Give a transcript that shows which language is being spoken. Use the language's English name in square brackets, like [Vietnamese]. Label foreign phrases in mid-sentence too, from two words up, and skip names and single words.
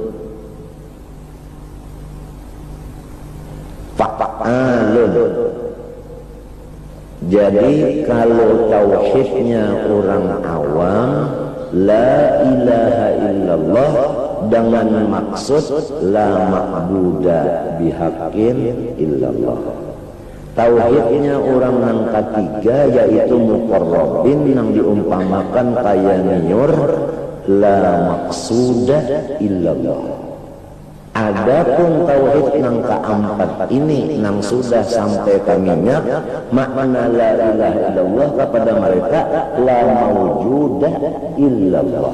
[Indonesian] Jadi kalau tauhidnya orang awam [Arabic] لا إله إلا الله [Indonesian] dengan maksud [Arabic] لا معبود بحق إلا الله. [Indonesian] Tauhidnya orang yang ketiga yaitu muqarrabin yang diumpamakan kaya niur [Arabic] لا مقصود إلا الله. [Indonesian] Adapun tauhid yang keempat ini yang sudah sampai ke minyak, makna [Arabic] لا إله إلا الله [Indonesian] kepada mereka [Arabic] لا موجود إلا الله.